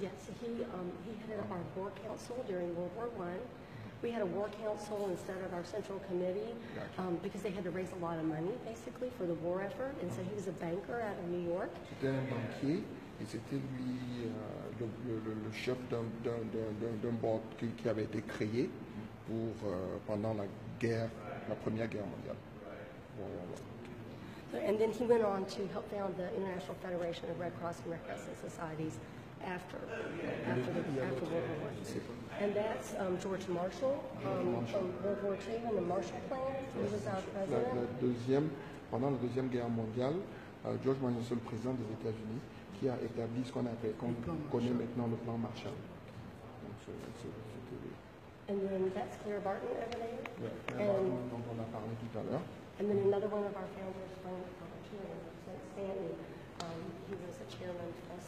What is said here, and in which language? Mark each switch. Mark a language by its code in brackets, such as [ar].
[en] Yes, he headed up our war council during World War I. We had a war council instead of our central committee because they had to raise a lot of money, basically, for the war effort. And so he was a banker out of New York. [fr] C'était un banquier et c'était lui le chef d'un board qui avait été créé pendant la Première Guerre mondiale. [en] And then he went on to help found the International Federation of Red Cross and Red Crescent Societies after World War I. And that's George Marshall from World War II and the Marshall Plan. He was our president. [fr] Pendant la Deuxième Guerre mondiale, George Marshall, le président des États-Unis, qui a établi ce qu'on connaît maintenant le plan Marshall. Donc, c'était lui. [en] And then that's Claire Barton over there. [fr] Claire Barton, dont on a parlé tout à l'heure. [en] And then another one of our founders, Frank Stanley, he was a chairman of